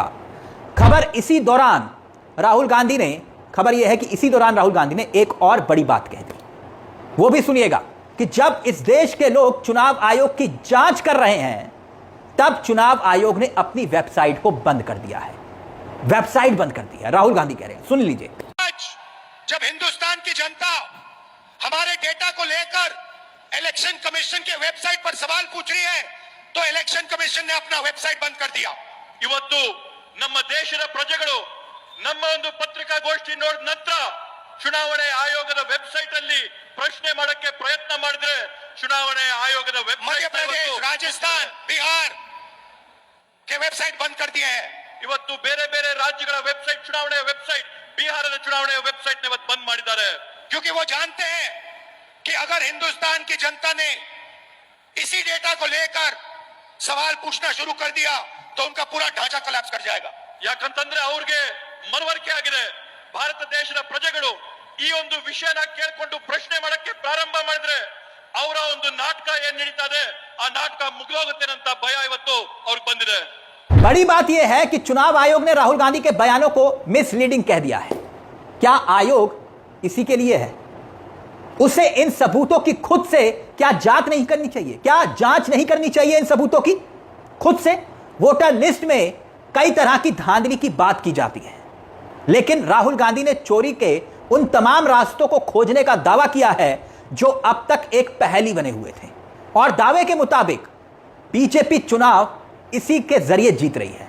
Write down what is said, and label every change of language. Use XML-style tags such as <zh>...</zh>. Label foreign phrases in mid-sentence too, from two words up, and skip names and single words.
<hi>खबर यह है कि इसी दौरान राहुल गांधी ने एक और बड़ी बात कह दी, वो भी सुनिएगा कि जब इस देश के लोग चुनाव आयोग की जांच कर रहे हैं तब चुनाव आयोग ने अपनी वेबसाइट को बंद कर दिया है, वेबसाइट बंद कर दी है। राहुल गांधी कह रहे हैं, सुन लीजिए। आज जब हिंदुस्तान की जनता हमारे डेटा को लेकर</hi> <en>election commission</en> <hi>के वेबसाइट पर सवाल पूछ रही है तो</hi> <en>election commission</en> <hi>ने अपना वेबसाइट बंद कर दिया.</hi> <kn>ಇವತ್ತು ನಮ್ಮ ದೇಶದ ಪ್ರಜೆಗಳು ನಮ್ಮ ಒಂದು ಪತ್ರಿಕಾಗೋಷ್ಠಿ ನೋಡಿದ ನಂತರ ಚುನಾವಣೆ ಆಯೋಗದ ವೆಬ್ಸೈಟ್ ಅಲ್ಲಿ ಪ್ರಶ್ನೆ ಮಾಡಕ್ಕೆ ಪ್ರಯತ್ನ ಮಾಡಿದ್ರೆ ಚುನಾವಣೆ ಆಯೋಗದ</kn> <hi>मध्य प्रदेश</hi> <kn>ವೆಬ್ಸೈಟ್</kn> <hi>राजस्थान बिहार के वेबसाइट बंद कर दिए हैं</hi> <kn>ಇವತ್ತು ಬೇರೆ ಬೇರೆ ರಾಜ್ಯಗಳ ವೆಬ್ಸೈಟ್ ಚುನಾವಣೆಯ ವೆಬ್ಸೈಟ್ ಬಿಹಾರದ ಚುನಾವಣೆಯ ವೆಬ್ಸೈಟ್ ಇವತ್ತು ಬಂದ್ ಮಾಡಿದ್ದಾರೆ</kn> <hi>क्योंकि वो जानते हैं कि अगर हिंदुस्तान की जनता ने इसी डेटा को लेकर सवाल पूछना शुरू कर दिया तो उनका पूरा ढांचा कोलैप्स कर जाएगा</hi> <kn>ಯಾಕಂತಂದ್ರೆ ಅವ್ರಿಗೆ ಮನವರಿಕೆ ಆಗಿದೆ ಭಾರತ ದೇಶದ ಪ್ರಜೆಗಳು ಈ ಒಂದು ವಿಷಯನ ಕೇಳ್ಕೊಂಡು ಪ್ರಶ್ನೆ ಮಾಡಕ್ಕೆ ಪ್ರಾರಂಭ ಮಾಡಿದ್ರೆ ಅವರ ಒಂದು ನಾಟಕ ಏನ್ ನಡೀತಾ ಇದೆ ಆ ನಾಟಕ ಮುಗಿದೋಗುತ್ತೆ ಅಂತ ಭಯ ಇವತ್ತು ಅವ್ರಿಗೆ ಬಂದಿದೆ</kn> <hi>बड़ी बात यह है कि चुनाव आयोग ने राहुल गांधी के बयानों को मिसलीडिंग कह दिया है। क्या आयोग इसी के लिए है? उसे इन सबूतों की खुद से क्या जांच नहीं करनी चाहिए? क्या जांच नहीं करनी चाहिए इन सबूतों की खुद से? वोटर लिस्ट में कई तरह की धांधली की बात की जाती है, लेकिन राहुल गांधी ने चोरी के उन तमाम रास्तों को खोजने का दावा किया है जो अब तक एक पहेली बने हुए थे, और दावे के मुताबिक बीजेपी चुनाव इसी के जरिए जीत रही है।</hi>